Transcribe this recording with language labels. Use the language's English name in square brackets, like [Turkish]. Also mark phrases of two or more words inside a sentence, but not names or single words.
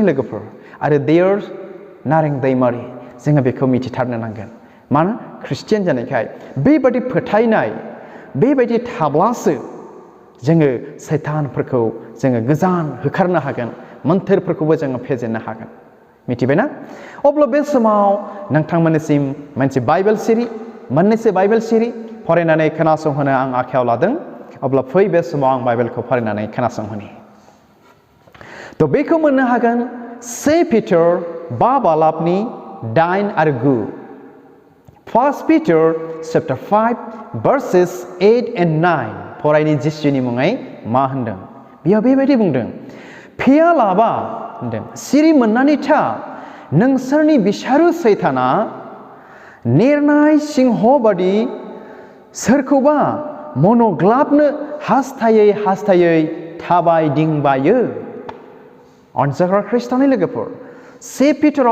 [Bodo] लोगोफोर आरो देयर नारें दैमारि जोङो बेखौ मिथिथारनो नांगोन मानो ख्रिस्टियान जानायखाय बेबायदि फोथायनाय बेबायदि थाब्लासो जोङो सैतानफोरखौ जोङो गोजान होखारनो हागोन मोन्थोरफोरखौबो जोङो फेजेननो हागोन मिथिबायना अब्ला बे समाव नोंथांमोननिसिम मोनसे बाइबेल सिरि मोननैसो बाइबेल सिरि फरायनानै खोनासंहोनो आं आखायाव लादों अब्ला फै बे समाव आं बाइबेलखौ फरायनानै खोनासंहोनि थ' बेखौ मोननो हागोन 2 पिटार 5 बालाबनि 8 आरो 9 1 पिटार [English] chapter 5 verses 8 and 9 [Bodo] फरायनि जिसुनि मुङै मा होनदों बेयाव बेबायदि बुंदों फेयालाबा होनदों सिरि मोननानै था नोंसोरनि बिसारु सैताना नेरनाय सिंह बादि सोरखौबा मन'ग्लाबनो हास्थायै थाबायदिंबायो अनजाग्रा ख्रिस्ट'नि लोगोफोर 2 पिटाराव